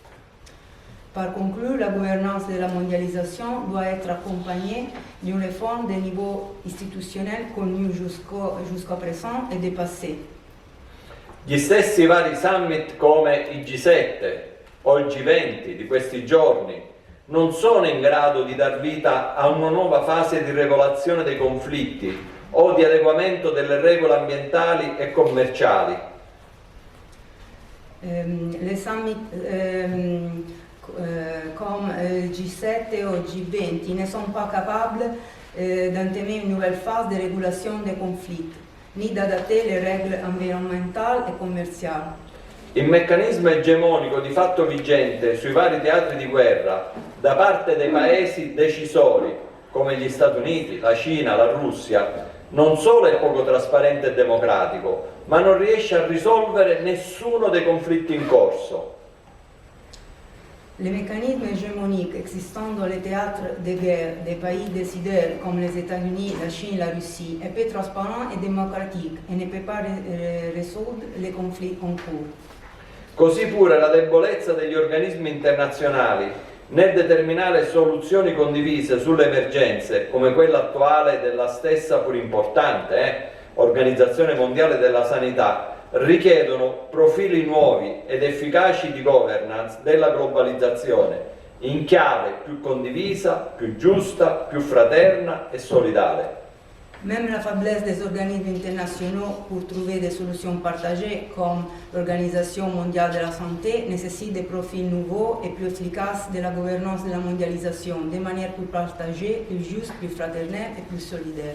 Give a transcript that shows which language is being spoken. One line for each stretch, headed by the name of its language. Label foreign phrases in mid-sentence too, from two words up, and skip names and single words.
French: Par conclure, la gouvernance de la mondialisation doit être accompagnée d'une réforme des niveaux institutionnels connus jusqu'à présent et dépassés.
Italian: Gli stessi vari summit come il G7 o il G20 di questi giorni non sono in grado di dar vita a una nuova fase di regolazione dei conflitti o di adeguamento delle regole ambientali e commerciali.
French: Les summits comme G7 ou G20 ne sont pas capables d'entamer une nouvelle phase de régulation des conflits, ni d'adapter les règles
Italian: environnementali e commerciali. Il meccanismo egemonico di fatto vigente sui vari teatri di guerra da parte dei paesi decisori come gli Stati Uniti, la Cina, la Russia non solo è poco trasparente e democratico, ma non riesce a risolvere nessuno dei conflitti in corso.
French: Les mécanismes hégémoniques existant dans les théâtres de guerre des pays décideurs comme les États-Unis, la Chine, la Russie est peu transparent et démocratique et ne peut pas résoudre les conflits en cours.
Italian: Così pure la debolezza degli organismi internazionali nel determinare soluzioni condivise sulle emergenze, come quella attuale della stessa pur importante Organizzazione Mondiale della Sanità, richiedono profili nuovi ed efficaci di governance della globalizzazione, in chiave più condivisa, più giusta, più fraterna e solidale.
French: Même la faiblesse des organismes internationaux pour trouver des solutions partagées, comme l'Organisation mondiale de la santé, nécessite des profils nouveaux et plus efficaces de la gouvernance de la mondialisation, de manière plus partagée, plus juste, plus fraternelle et plus solidaire.